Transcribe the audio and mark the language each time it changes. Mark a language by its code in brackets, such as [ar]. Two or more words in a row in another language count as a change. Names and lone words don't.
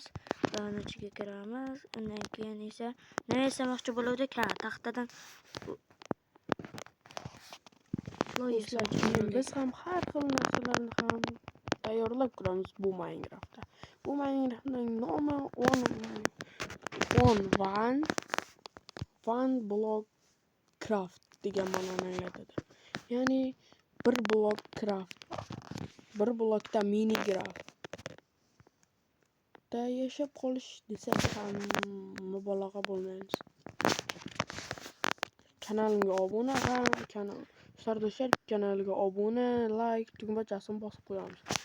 [uz] Va uni ichiga kiramiz. Undan keyin esa nima yasamoqchi bo'luvdik? Taxtadan biz ham har xil narsalarni ham tayyorlab ko'ramiz bu Minecraftda. Bu Minecraftning nomi [en] one block craft [uz] degan ma'noni anglatadi. Ya'ni bir blok craft. Bir blokda Minecraft. Da yashab qolish desak ham mubolag'a bo'lmaymiz. Kanalimga obuna Sardoshar kanaliga obuna, like tugmachasini bosib qo'yamiz.